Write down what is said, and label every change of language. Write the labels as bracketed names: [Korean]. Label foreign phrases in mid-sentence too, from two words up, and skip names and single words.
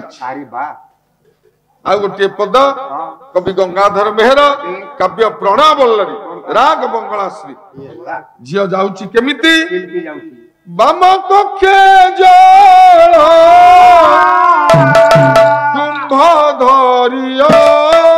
[Odia] ଆରେ ୱାହ ଆ ଗୋଟେ ପଦ କବି ଗଙ୍ଗାଧର ମେହେର କାବ୍ୟ ପ୍ରଣୟବଲ୍ଲରୀ ରାଗ ବଙ୍ଗଳାଶ୍ରୀ ଝିଅ ଯାଉଛି କେମିତି କେଲପୀ ଯାଉଛି ବାମ କକ୍ଷେ ଜଳ କୁମ୍ଭ ଧରିଆ